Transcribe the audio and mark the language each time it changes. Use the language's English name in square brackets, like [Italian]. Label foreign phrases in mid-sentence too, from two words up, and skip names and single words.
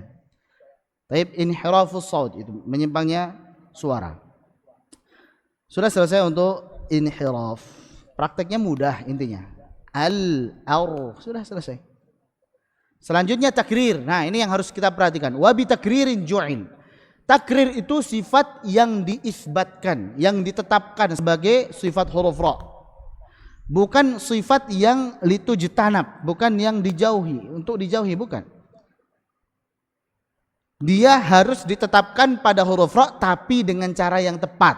[Arabic] طيب انحراف الصوت [Indonesian] itu menyimpangnya suara. Sudah selesai untuk inhiraf. Prakteknya mudah intinya. Sudah selesai. Selanjutnya takrir. Nah, ini yang harus kita perhatikan. [Arabic] وبتكرير جعل. [Indonesian] Takrir itu sifat yang diisbatkan, yang ditetapkan sebagai sifat huruf ra. Bukan sifat yang litujtanab, bukan yang dijauhi, untuk dijauhi bukan. Dia harus ditetapkan pada huruf ra tapi dengan cara yang tepat.